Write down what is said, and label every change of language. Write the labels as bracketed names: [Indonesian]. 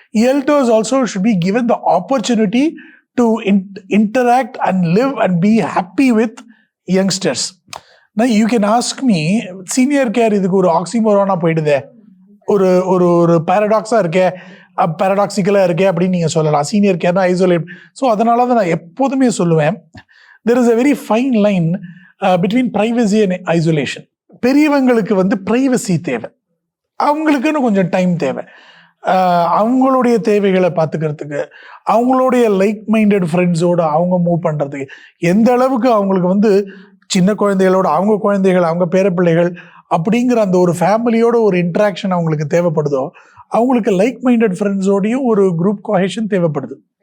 [English] Elders also should be given the opportunity to interact and live and be happy with youngsters. [Tamil] Now you can ask me, senior care இதுக்கு ஒரு ஆக்சிமோரானா போயிடுதே, ஒரு ஒரு ஒரு பேரடாக்ஸா இருக்கே, பேரடாக்சிக்கலா இருக்கே அப்படின்னு நீங்க சொல்லலாம். Senior கேர்னா isolate. [English] so [Tamil] அதனால தான் நான் எப்போதுமே சொல்லுவேன், [English] there is a very fine line between privacy and isolation. [Tamil] பெரியவங்களுக்கு வந்து பிரைவசி தேவை, அவங்களுக்குன்னு கொஞ்சம் டைம் தேவை. அவங்களுடைய தேவைகளை பார்த்துக்கிறதுக்கு, அவங்களுடைய லைக் மைண்டட் ஃப்ரெண்ட்ஸோடு அவங்க மூவ் பண்ணுறதுக்கு, எந்த அளவுக்கு அவங்களுக்கு வந்து சின்ன குழந்தைகளோட அவங்க குழந்தைகள் அவங்க பேரப்பிள்ளைகள் அப்படிங்கிற அந்த ஒரு ஃபேமிலியோட ஒரு இன்ட்ராக்ஷன் அவங்களுக்கு தேவைப்படுதோ, அவங்களுக்கு லைக் மைண்டட் ஃப்ரெண்ட்ஸோடையும் ஒரு குரூப் கோஹெஷன் தேவைப்படுது.